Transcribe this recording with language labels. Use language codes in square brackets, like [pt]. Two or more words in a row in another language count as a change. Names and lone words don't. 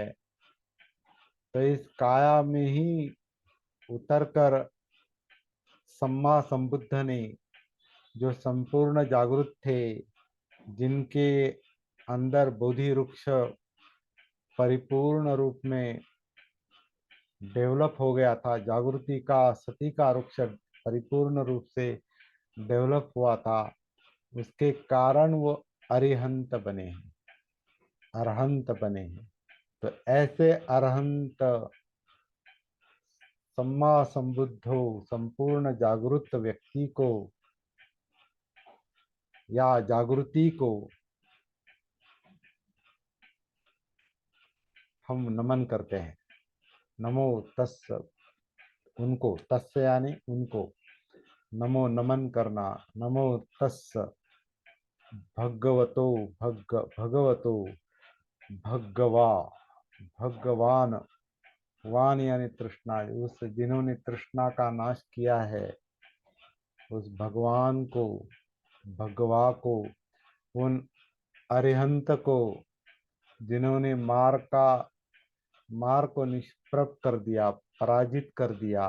[hi] तो इस काया में ही उतर कर [pi] सम्मा संबुद्ध [hi] ने, जो संपूर्ण जागृत थे, जिनके अंदर बोधि वृक्ष परिपूर्ण रूप में डेवलप हो गया था, जागृति का सती का वृक्ष परिपूर्ण रूप से डेवलप हुआ था, उसके कारण वो अरिहंत बने हैं, अरहंत बने हैं। तो ऐसे अरहंत, [pi] सम्मा संबुद्धो, [hi] संपूर्ण जागृत व्यक्ति को या जागृति को हम नमन करते हैं। [pi] नमो तस्, [hi] उनको, तस् यानी उनको, नमो नमन करना। [pi] नमो तस् भगवतो, भगवतो भगवा, [hi] भगवान, वान यानी तृष्णा, उस जिन्होंने तृष्णा का नाश किया है, उस भगवान को, भगवा को, उन अरिहंत को, जिन्होंने मार को निष्प्रभ कर दिया, पराजित कर दिया।